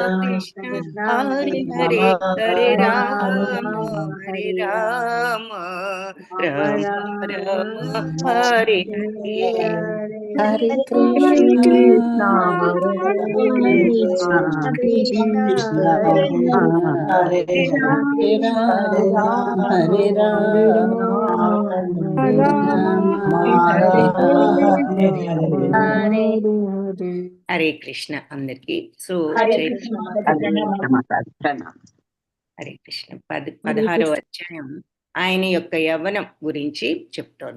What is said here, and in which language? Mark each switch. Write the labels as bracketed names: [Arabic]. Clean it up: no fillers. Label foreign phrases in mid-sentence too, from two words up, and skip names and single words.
[Sanskrit] हरे हरे, हरे राम राम राम हरे हरे. हरे कृष्ण कृष्ण हरे राम हरे [Telugu] హరే కృష్ణ అందరికి. సో హరే కృష్ణ 16వ అధ్యాయం ఆయన యొక్క యవ్వనం గురించి చెప్తోంది.